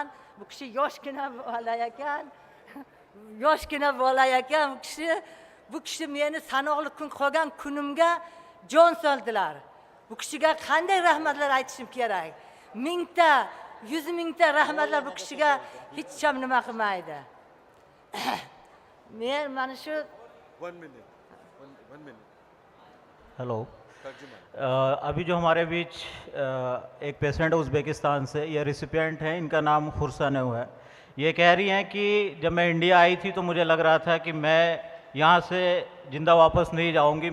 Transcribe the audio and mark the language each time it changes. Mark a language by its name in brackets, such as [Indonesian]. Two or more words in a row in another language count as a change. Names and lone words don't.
[Uzbek] Bu kishi yoshgina bola ekan. Yoshgina bola ekan bu kishi meni sanoqli kun qolgan kunimga jon soldilar. Bu kishiga qanday rahmatlar aytishim kerak? 1000 ta, 100 mingta rahmatlar bu kishiga hech ham nima qilmaydi. Men mana shu [English] 1 minute. 1 minute. [Hindi] हेलो अभी जो हमारे बीच एक पेशेंट है उज़्बेकिस्तान से, ये रिसिपिएंट हैं, इनका नाम खुर्सानेव है। ये कह रही हैं कि जब मैं इंडिया आई थी तो मुझे लग रहा था कि मैं यहाँ से ज़िंदा वापस नहीं जाऊँगी।